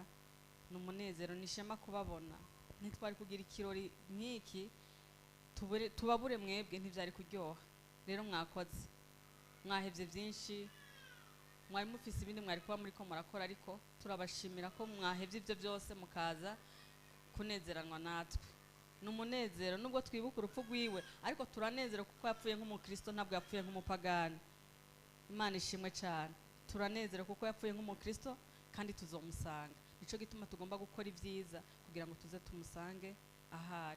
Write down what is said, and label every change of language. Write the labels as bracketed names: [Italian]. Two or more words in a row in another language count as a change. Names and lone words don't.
[Rundi] Numunezero nishema kubabona. Ntitwari kugira ikirori nk'iki tubabure mwebwe ntivyari kuryoha. Rero mwakoze, mwahevye byinshi, mwari mufise ibindi mwari kuba muri ko murakora, ariko turabashimira ko mwahevye ibyo byose mukaza kunezeranwa natwe. Numunezero nubwo twibuka urupfu rwiwe, ariko turanezero kuko yapfuye nk'umukristo, ntabwo yapfuye nk'umupagani. Imana ishimwe cyane. Turanezero kuko yapfuye nk'umukristo kandi tuzomusanga. Nico gituma tugomba gukora ibyiza kugira ngo tuze tumusange ahari.